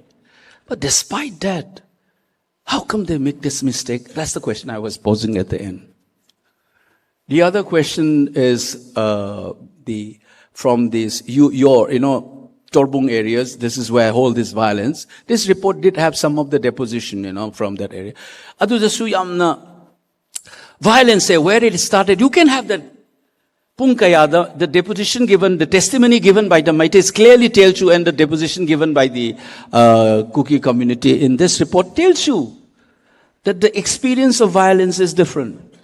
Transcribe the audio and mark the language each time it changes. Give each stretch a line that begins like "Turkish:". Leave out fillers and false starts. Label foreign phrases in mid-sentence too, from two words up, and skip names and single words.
English: But despite that, how come they make this mistake? That's the question I was posing at the end. The other question is from these Torbung areas. This is where all this violence. This report did have some of the deposition, from that area.
Manipuri: Adu dasu yamna
English: violence, where it started. You can have that Punkaya, the deposition given, the testimony given by the Meiteis clearly tells you, and the deposition given by the Kuki community in this report tells you that the experience of violence is different.